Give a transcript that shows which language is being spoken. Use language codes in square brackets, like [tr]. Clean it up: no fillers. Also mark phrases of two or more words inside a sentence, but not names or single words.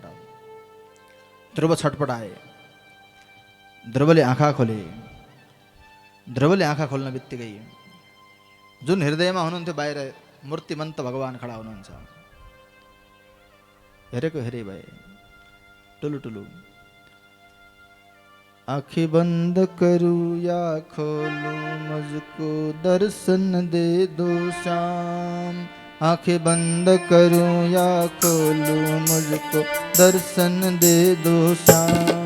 [ne] ध्रुव छटपटाए। ध्रुवले आँखा खोले। ध्रुवले आँखा खोल्न बित्तिकै जुन हृदयमा हुनुहुन्थ्यो बाहिर मूर्तिमन्त भगवान खडा हुनुहुन्छ। हेरेको हेरे भए। [hi] टुलु टुलु आँखें बंद करूं या खोलूं, मुझको दर्शन दे दो श्याम। आँखें बंद करूं या खोलूं, मुझको दर्शन दे दो श्याम।